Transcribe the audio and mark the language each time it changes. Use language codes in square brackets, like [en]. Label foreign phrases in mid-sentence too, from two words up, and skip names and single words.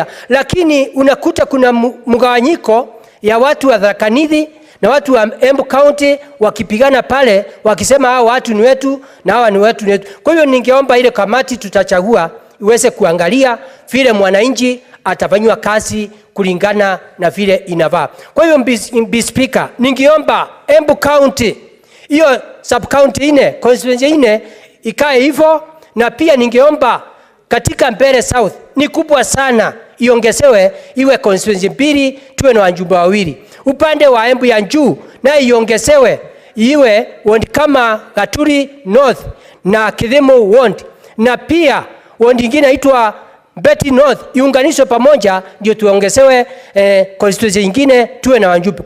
[sw] Lakini unakuta kuna mgawanyiko ya watu wa Tharaka Nithi na watu wa Embu County wakipigana pale, wakisema hao watu ni wetu na hawa ni wetu. Kwa hiyo ningeomba ile kamati tutachagua iweze kuangalia vile mwananchi atafanywa kazi kulingana na vile inafaa. Kwa hiyo Mr. Speaker, ningeomba Embu County, hiyo [en] sub county [sw] ine, constituency ine ikae hivyo, na pia ningeomba katika Mbeere South ni kubwa sana, iongezewe iwe constituency mbili, tuwe na wajumbe wawili. Upande wa Embu ya juu na iongezewe iwe ward kama Gaturi North na Kidhemu Ward, na pia ward nyingine inaitwa Beti North iunganishwe pamoja, ndio tuongezewe constituency nyingine, tuwe na wajumbe.